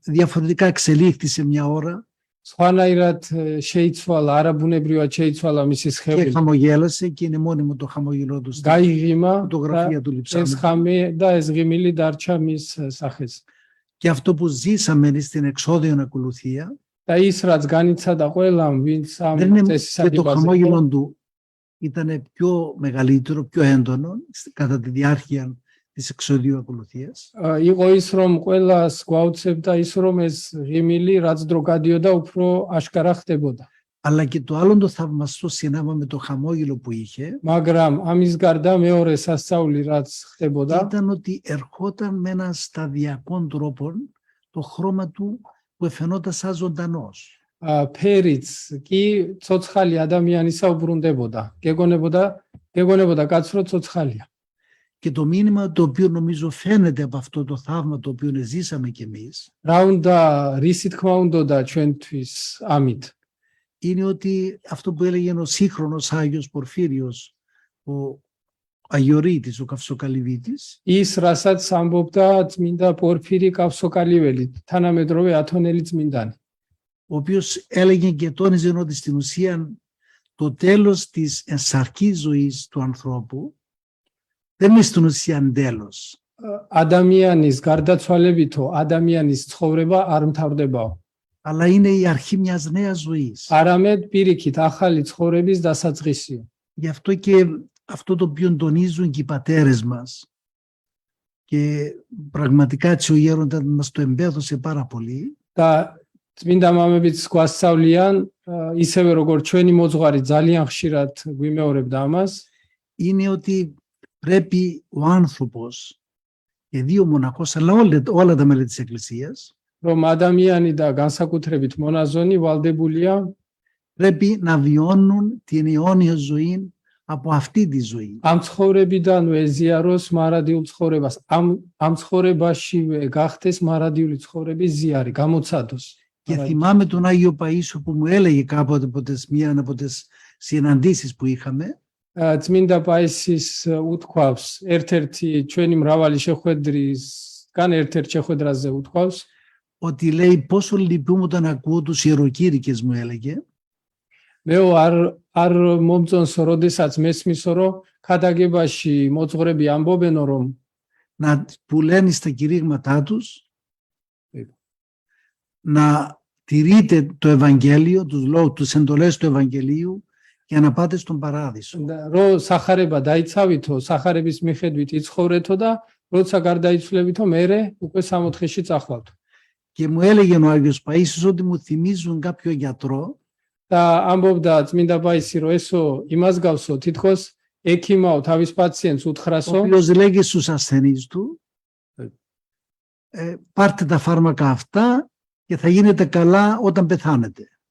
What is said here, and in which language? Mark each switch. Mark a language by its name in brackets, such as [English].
[Greek] διαφορετικά εξελίχθη σε μια ώρα [Georgian] სხვანაირად შეიცვალა, არაბუნებრივად შეიცვალა მისი [Greek] και [Georgian] სხეული. [Greek] χαμογέλασε και είναι μόνιμο το χαμόγελό του στην [Georgian] გაიღიმა და [Greek] φωτογραφία του [Georgian] ეს [Greek] λειψάνου. [Georgian] ხამი და ეს ღიმილი დარჩა მის სახეს. [Greek] Και αυτό που ζήσαμε στην εξώδιο ακολουθία [Georgian] და ის რაც განიცადა ყველამ, ვინც ამ [Greek] δεν είναι [Georgian] წესის [Greek] και το [Georgian] აგებაზე [Greek] χαμόγελο του ήταν πιο μεγαλύτερο, πιο έντονο κατά τη διάρκεια της εξωδίου ακολουθίας. [Georgian] იყო ის რომ ყველას გვაუცებდა ის რომ ეს ღიმილი რაც დრო გადიოდა უფრო აშკარა ხდებოდა. [Greek] Αλλά και το άλλο το θαυμαστό συνάμα με το χαμόγελο που είχε [Georgian] მაგრამ ამის გარდა მეორე სასწაული რაც ხდებოდა [Greek] ήταν ότι ερχόταν με ένα σταδιακό τρόπο το χρώμα του που εφαινόταν σαν ζωντανός. [Georgian] ფერიც კი ცოცხალი ადამიანისა უბრუნდებოდა. გეგონებოდა კაცრო ცოცხალია. [Greek] Και το μήνυμα το οποίο νομίζω φαίνεται από αυτό το θαύμα το οποίο ζήσαμε κι εμείς [Georgian] რა უნდა რისი თქმა უნდოდა ჩვენთვის ამით. [Greek] είναι ότι αυτό που έλεγε ο σύγχρονος Άγιος Πορφύριος, ο Αγιορείτης, ο Καυσοκαλυβίτης, [Georgian] ის რასაც ამბობდა წმინდა პორფირი კავსოკალიველი, თანამედროვე ათონელი წმინდანი. [Greek] ο οποίος έλεγε και τόνιζε ότι στην ουσία το τέλος της ενσαρκής ζωής του ανθρώπου δεν είναι στην ουσία τέλος. [Georgian] ადამიანის გარდაცვალებითო ადამიანის ცხოვრება არ მთავრდებაო. [Greek] Αλλά είναι η αρχή μιας νέας ζωής. [Georgian] არამედ პირიქით ახალი ცხოვრების დასაწყისია. [Greek] Γι' αυτό και αυτό το οποίο τονίζουν και οι πατέρες μας και πραγματικά έτσι ο γέροντας μας το εμπέδωσε πάρα πολύ, [Georgian] და წმინდა მამებიც გვასწავლიან, ისევე როგორც ჩვენი მოძღვარი ძალიან ხშირად გვიმეორებდა ამას, [Greek] είναι ότι πρέπει ο άνθρωπος και δύο μοναχός, αλλά όλα τα μέλη της Εκκλησίας, [Georgian] რომ ადამიანი და განსაკუთრებით მონაზონი ვალდებულია [Greek] πρέπει να βιώνουν την αιώνια ζωή από αυτή τη ζωή. [Georgian] ამ ცხოვრებიდან ეზიაროს მარადიულ ცხოვრებას, ამ ცხოვრებაშივე გახდეს მარადიული ცხოვრების ზიარი, გამოცადოს. [Greek] Και θυμάμαι τον Άγιο Παΐσιο που μου έλεγε κάποτε μία από τις συναντήσεις που είχαμε, [Georgian] წმინდა პაისის უთქვავს, ერთ-ერთი ჩვენი მრავალი შეხვედრისგან ერთ-ერთ შეხვედრაზე უთქვავს, [Greek] ότι λέει πόσο λυπούμαι όταν ακούω τους ιεροκήρυκες, μου έλεγε, [Georgian] მეო არ მომწონს, როდესაც მესმისო, რომ ქადაგებაში მოძღვრები ამბობენო, რომ [Greek] που λένε στα κηρύγματά τους να τηρείτε το Ευαγγέλιο, τους εντολές του Ευαγγελίου για να πάτε στον παράδεισο. [Georgian] რომ სახარება დაიცავითო, სახარების მიხედვით იცხოვრეთო და როცა გარდაიცვლებითო, მერე უკვე სამოთხეში წახვალთო. [Greek] Και μου έλεγε ο Άγιος Παΐσιος ότι μου θυμίζουν κάποιο γιατρό, [Georgian] და ამბობდა წმინდა პაისი, რომ ესო იმას გავსო, თითქოს ექიმაო თავის პაციენტს [Greek] ο [Georgian] უთხრასო, [Greek] οποίος λέγει στους ασθενείς του, πάρτε τα φάρμακα αυτά και θα γίνετε καλά όταν πεθάνετε.